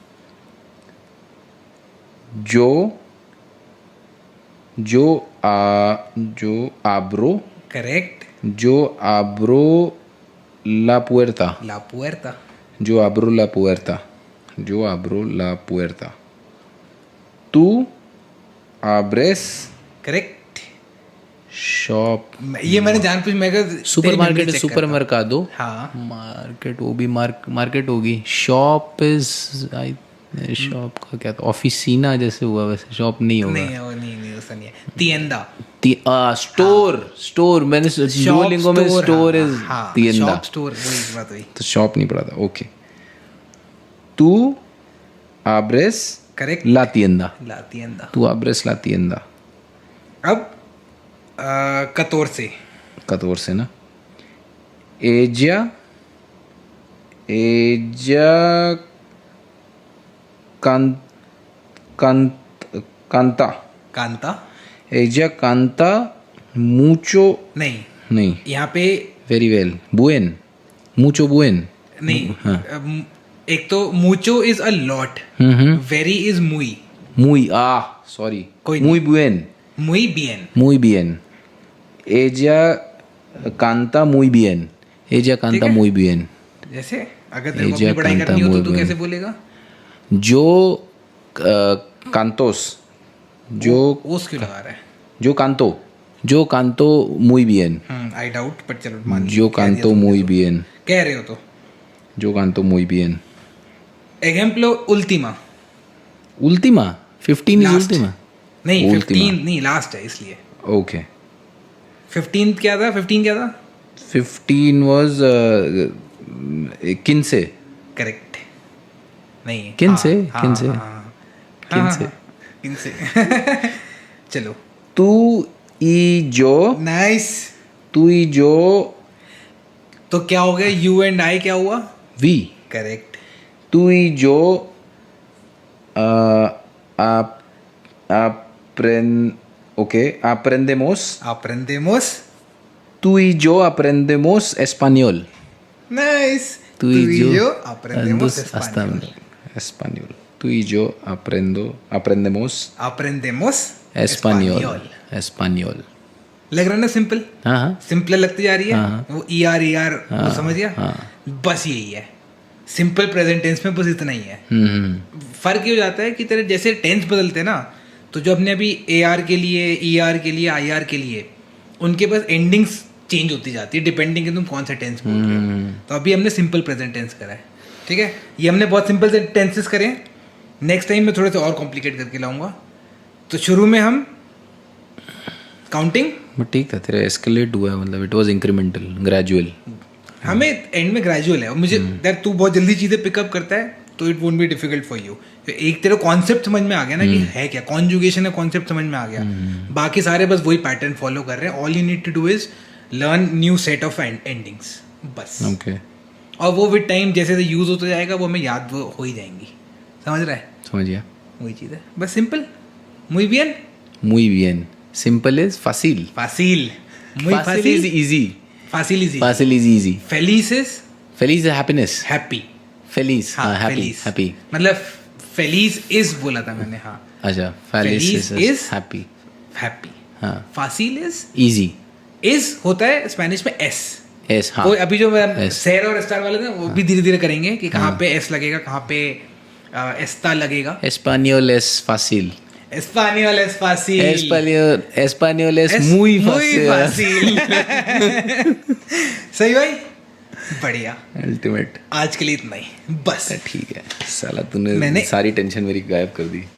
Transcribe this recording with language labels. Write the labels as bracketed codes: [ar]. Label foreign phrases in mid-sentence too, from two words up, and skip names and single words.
[es] Yo abro. [en] Correct. [es] Yo abro la puerta. La puerta. Yo abro la puerta. Yo abro la puerta. Tú abres [en] Correct. शॉप. [hi] ये मैंने जान पूछ, मैं [en] super market [hi] है, [es] súper mercado. [hi] हाँ. मार्केट वो भी मार्केट होगी. [en] shop is shop [hi] का क्या था, ऑफिसीना जैसे हुआ, वैसे शॉप नहीं होगा. नहीं वो नहीं वैसा नहीं है. [es] तिएंदा. [hi] स्टोर मैंने डुओलिंगो में [en] store is [hi] तिएंदा. शॉप स्टोर वही बात हुई. तो शॉप नहीं पढ़ा था. ओके. [es] tú abres [en] करेक्ट. [es] la tienda. la tienda. tú abres la tienda. [hi] अब 14 से ना. [es] ella canta. ella canta mucho. [hi] नहीं यहाँ पे [en] very well. [es] mucho buen. [hi] नहीं. एक तो [en] mucho is a lot. very is muy. Sorry. [hi] कोई [es] muy buen. muy bien. ella canta muy bien. ella canta muy bien. [hi] जैसे अगर तेरे को अपनी पढ़ाई करनी हो तो तू कैसे बोलेगा? [es] yo cantos. जो [hi] ओस क्यों लगा रहा है? [es] yo canto muy bien. [en] I doubt, [hi] पर चलो मान [es] yo canto muy bien. [hi] कह रहे हो तो. [es] yo canto muy bien. Ejemplo última. [en] 15 is Last. [es] última. [hi] नहीं [es] Última. [hi] 15 नहीं, लास्ट है इसलिए. [en] Okay. [hi] 15 क्या था? [en] 15 was 15. [hi] करेक्ट. नहीं 15. चलो. [es] Tú y yo. [en] नाइस. [es] Tú y yo. [hi] तो क्या हो गया? [en] you and I [hi] क्या हुआ? [en] We. करेक्ट. [es] Tú y yo aprendemos. Tú y yo aprendemos español. नाइस. Tú y yo aprendemos español. Tú y yo aprendemos español. [hi] लग रहा है ना सिंपल? हाँ. सिंपल लगती जा रही है. वो ER वो समझ गया. बस यही है [en] simple present tense [hi] में, बस इतना ही है. फर्क ये हो जाता है कि तेरे जैसे टेंस बदलते हैं ना, तो जो अपने अभी AR के लिए, ER के लिए, IR के लिए, उनके पास [en] endings change [hi] होती जाती है डिपेंडिंग कि तुम कौन सा टेंस बोल रहे हो. तो अभी हमने [en] simple present tense [hi] करा है. ठीक है, ये हमने बहुत सिंपल से टेंसेस करे. [en] next time [hi] मैं थोड़े से और कॉम्प्लिकेट करके लाऊंगा. तो शुरू में हम काउंटिंग. ठीक था, तेरा एस्केलेट हुआ है, मतलब [en] it was incremental, gradual. [hi] हमें एंड में ग्रेजुअल है. और मुझे यार तू बहुत जल्दी चीज़ें पिकअप करता है तो [en] it won't be difficult for you. [hi] एक तेरा कॉन्सेप्ट समझ में आ गया ना कि है क्या, कॉन्जुगेशन है, कॉन्सेप्ट समझ में आ गया. बाकी सारे बस वही [en] pattern follow [hi] कर रहे हैं. [en] all you need to do is learn new set of endings बस. ओके. [hi] और वो [en] with time [hi] जैसे जैसे यूज होता जाएगा वो हमें याद हो ही जाएंगी. समझ रहा है? समझ गया. वही चीज़ है, बस सिंपल. [es] muy bien. [en] Simple is fácil. [es] Fácil. Muy [en] Fácil is easy. Fácil is easy. Fácil is easy. Feliz is Feliz is happiness. happy. [es] Feliz. [hi] हाँ, [en] happy. [es] feliz. [en] Happy. [hi] मतलब feliz is बोला था मैंने. हाँ. अच्छा. [es] Feliz [en] Feliz is happy. happy. [hi] हाँ. [en] Fácil is Easy. [hi] is होता है स्पेनिश में s. S. हाँ. वो अभी जो S. सैर और स्टार वाले थे वो भी धीरे धीरे करेंगे कि कहाँ पे s लगेगा, कहाँ पे एस्ता लगेगा. [es] Español es fácil. Español es fácil. Español es muy fácil. fácil. [hi] सही भाई, बढ़िया. [en] अल्टीमेट. [hi] आज के लिए इतना ही बस. ठीक है. साला तूने सारी टेंशन मेरी गायब कर दी.